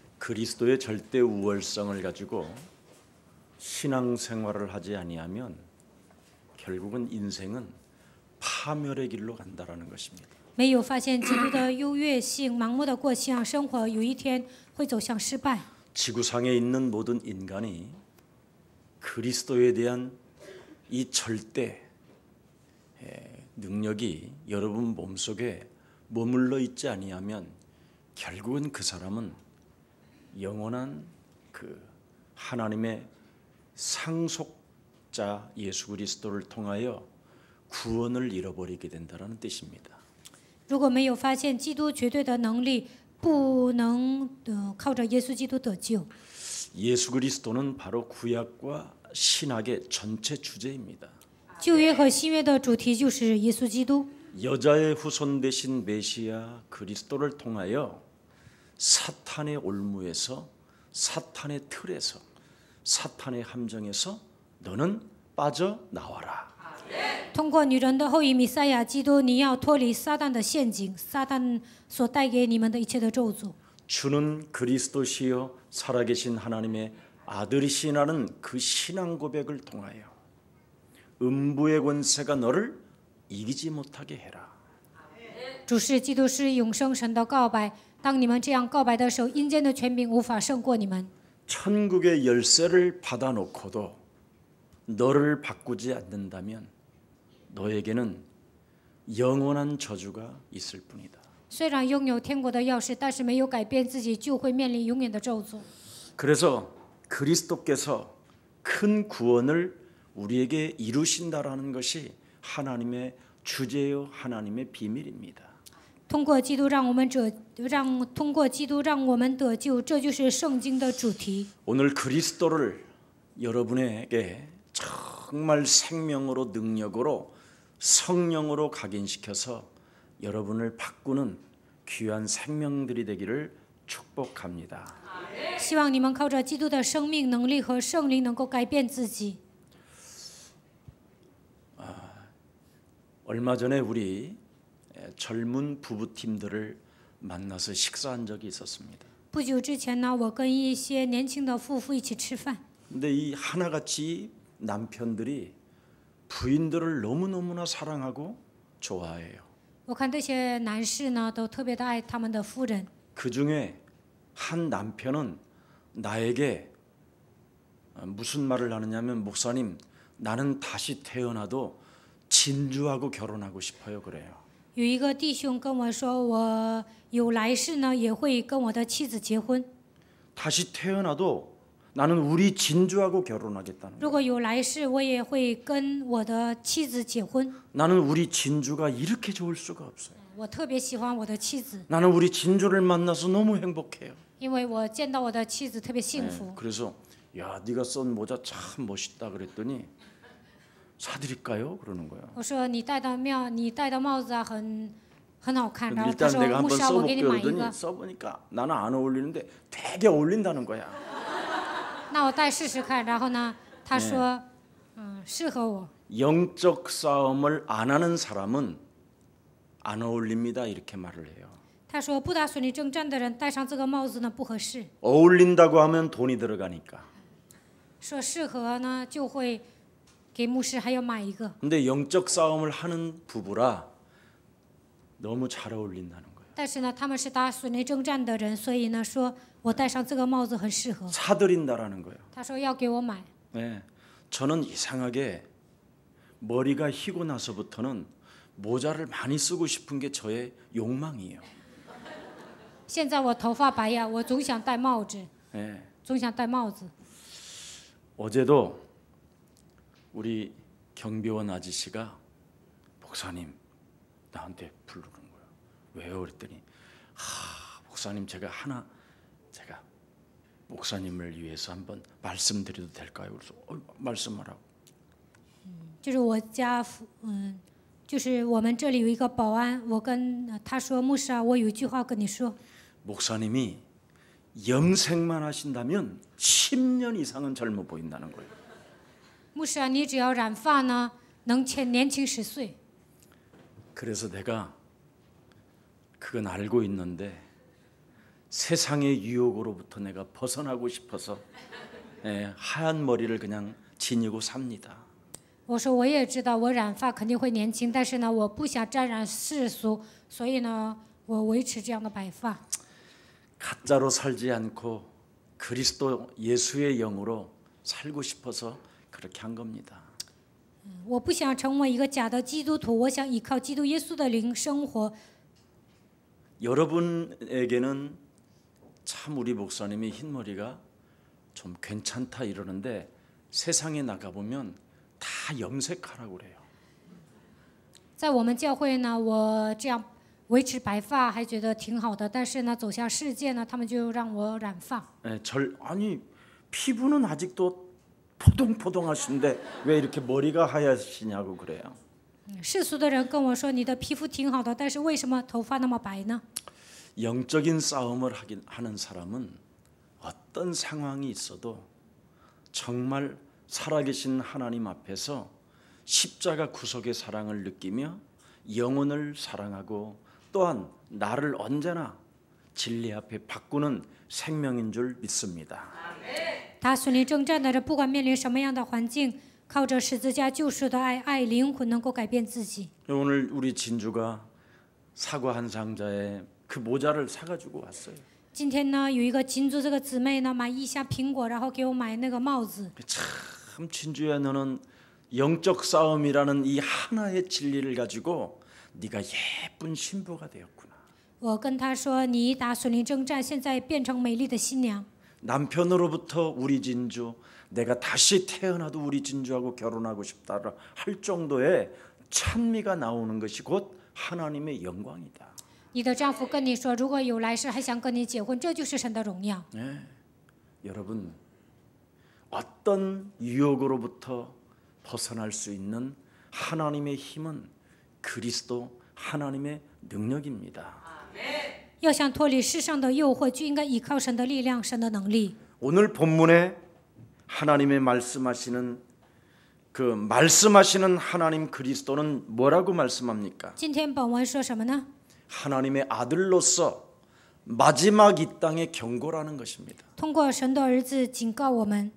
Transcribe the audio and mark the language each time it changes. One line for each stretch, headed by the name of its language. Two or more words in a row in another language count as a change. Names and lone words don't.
Korean: 그리스도의 절대 우월성을 가지고 신앙생활을 하지 아니하면 결국은 인생은 파멸의 길로 간다라는 것입니다.
Chinese: 没有发现基督的优越性，盲目的过信仰生活，有一天会走向失败。
Korean: 지구상에 있는 모든 인간이 그리스도에 대한 이 절대 능력이 여러분 몸속에 머물러 있지 아니하면 결국은 그 사람은 영원한 그 하나님의 상속자 예수 그리스도를 통하여 구원을 잃어버리게 된다는 뜻입니다.
Chinese: 如果没有发现基督绝对的能力，不能靠着耶稣基督得救。
Korean: 예수 그리스도는 바로 구약과 신학의 전체 주제입니다.
Chinese: 旧约和新约的主题就是耶稣基督。
Korean: 여자의 후손 되신 메시아 그리스도를 통하여 사탄의 올무에서 사탄의 틀에서 사탄의 함정에서 너는 빠져나와라.
Chinese: 通过女人的后裔弥赛亚基督，你要脱离撒旦的陷阱，撒旦所带给你们的一切的咒诅。
Korean: 주는 그리스도시요 살아계신 하나님의 아들이시라는 그 신앙 고백을 통하여 음부의 권세가 너를 이기지 못하게 해라.
Chinese: 主是基督是永生神的告白。当你们这样告白的时候，阴间的权柄无法胜过你们。
Korean: 천국의 열쇠를 받아놓고도 너를 바꾸지 않는다면 너에게는 영원한 저주가 있을 뿐이다.
Chinese: 虽然拥有天国的钥匙，但是没有改变自己，就会面临永远的咒诅。
Korean: 그래서 그리스도께서 큰 구원을 우리에게 이루신다라는 것이 하나님의 주제요 하나님의 비밀입니다.
Chinese: 通过基督让我们得救，这就是圣经的主题。
Korean: 오늘 그리스도를 여러분에게 정말 생명으로 능력으로 성령으로 각인시켜서 여러분을 바꾸는 귀한 생명들이 되기를 축복합니다.
Chinese: 希望你们靠着基督的生命能力和圣灵，能够改变自己。
Korean: 얼마 전에 우리 젊은 부부팀들을 만나서 식사한 적이 있었습니다.
Chinese: 不久之前呢，我跟一些年轻的夫妇一起吃饭。
Korean: 근데 이 하나같이 남편들이 부인들을 너무너무나 사랑하고 좋아해요.
Chinese: 我看这些男士呢，都特别的爱他们的夫人。
Korean: 그 중에 한 남편은 나에게 무슨 말을 하느냐면 목사님 나는 다시 태어나도 진주하고 결혼하고 싶어요 그래요.
Chinese: 有一个弟兄跟我说，我有来世呢，也会跟我的妻子结婚。
Korean: 다시 태어나도 나는 우리 진주하고 결혼하겠다는 거예요.
Chinese: 如果有来世，我也会跟我的妻子结婚。
Korean: 나는 우리 진주가 이렇게 좋을 수가 없어요.
Chinese: 我特别喜欢我的妻子，
Korean: 나는 우리 진주를 만나서 너무 행복해요.
Chinese: 因为我见到我的妻子特别幸福。
Korean: 그래서 야 네가 쓴 모자 참 멋있다 그랬더니 사드릴까요? 그러는 거예요.
Chinese: 我说你戴的帽子啊，很好看。然后他
Korean: 일단
Chinese: 说
Korean: 내가
Chinese: 牧
Korean: 한번
Chinese: 师啊，我给你
Korean: 써볼게요
Chinese: 买一
Korean: 그러더니
Chinese: 个。
Korean: 써보니까 나는 안 어울리는데 되게 어울린다는 거야.
Chinese: 那我戴试试看。然后呢，他说，适合我。
Korean: 영적 싸움을 안 하는 사람은 안 어울립니다 이렇게 말을 해요.
Chinese: 他说不打属灵征战的人戴上这个帽子呢不合适。
Korean: 어울린다고 하면 돈이 들어가니까.
Chinese: 说适合呢，就会给牧师还要买一个。
Korean: 근데 영적 싸움을 하는 부부라 너무 잘 어울린다는 거예요.
Chinese: 但是呢，他们是打属灵征战的人，所以呢，说我戴上这个帽子很适合。
Korean: 사드린다라는 거예요.
Chinese: 他说要给我买。
Korean: 네, 저는 이상하게 머리가 희고 나서부터는 모자를 많이 쓰고 싶은 게 저의 욕망이에요.
Chinese: 现在我头发白呀，我总想戴帽子，
Korean: 네.
Chinese: 总想戴帽子。
Korean: 어제도 우리 경비원 아저씨가 목사님 나한테 부르는 거예요. 왜요? 그랬더니 목사님 제가 목사님을 위해서 한번 말씀드려도 될까요? 그래서 말씀하라고.
Chinese: 就是我家就是我们这里有一个保安，我跟他说，牧师啊，我有一句话跟你说。
Korean: 목사님이 염색만 하신다면 10년 이상은 젊어 보인다는 거예요.
Chinese: 牧师啊，你只要染发呢，能年轻10岁。
Korean: 그래서 내가 그건 알고 있는데 세상의 유혹으로부터 내가 벗어나고 싶어서 하얀 머리를 그냥 지니고 삽니다.
Chinese: 我说我也知道我染发肯定会年轻，但是呢，我不想沾染世俗，所以呢，我维持这样的白发。
Korean: 가짜로 살지 않고 그리스도 예수의 영으로 살고 싶어서 그렇게 한 겁니다.
Chinese: 我不想成为一个假的基督徒，我想依靠基督耶稣的灵生活。
Korean: 여러분에게는 참 우리 목사님이 흰머리가 좀 괜찮다 이러는데 세상에 나가보면 다 염색하라고 그래요.
Chinese: 在我们教会呢，我这样维持白发还觉得挺好的，但是呢，走向世界呢，他们就让我染发。
Korean: 아니 피부는 아직도 포동포동하신데 왜 이렇게 머리가 하얗시냐고 그래요.
Chinese: 世俗的人跟我说：“你的皮肤挺好的，但是为什么头发那么白呢？”
Korean: 영적인 싸움을 하는 사람은 어떤 상황이 있어도 정말 살아계신 하나님 앞에서 십자가 구속의 사랑을 느끼며 영혼을 사랑하고 또한 나를 언제나 진리 앞에 바꾸는 생명인 줄 믿습니다.
Chinese: 他顺利征战的人，不管面临什么样的环境，靠着十字架救赎的爱，爱灵魂能够改变自己。
Korean: 오늘 우리 진주가 사과 한 상자에 그 모자를 사가지고 왔어요.
Chinese: 今天呢，有一个金珠这个姊妹呢，买一箱苹果，然后给我买那个帽子。
Korean: 참 진주야 너는 영적 싸움이라는 이 하나의 진리를 가지고 네가 예쁜 신부가 되었구나.
Chinese: 我跟她说：“你打顺利征战，现在变成美丽的新娘。”
Korean: 남편으로부터 우리 진주, 내가 다시 태어나도 우리 진주하고 결혼하고 싶다 할 정도의 찬미가 나오는 것이 곧 하나님의 영광이다.
Chinese: 你的丈夫跟你说，如果有来世还想跟你结婚，这就是神的荣耀。
Korean: 여러분, 어떤 유혹으로부터 벗어날 수 있는 하나님의 힘은 그리스도 하나님의 능력입니다.
Chinese: 要想脱离世上的诱惑，就应该依靠神的力量、神的能力。
Korean: 오늘 본문에 하나님의 말씀하시는 말씀하시는 하나님 그리스도는 뭐라고 말씀합니까?
Chinese: 今天本文说什么呢？
Korean: 하나님의 아들로서 마지막 이 땅의 경고라는 것입니다.
Chinese: 通过神的儿子警告我们。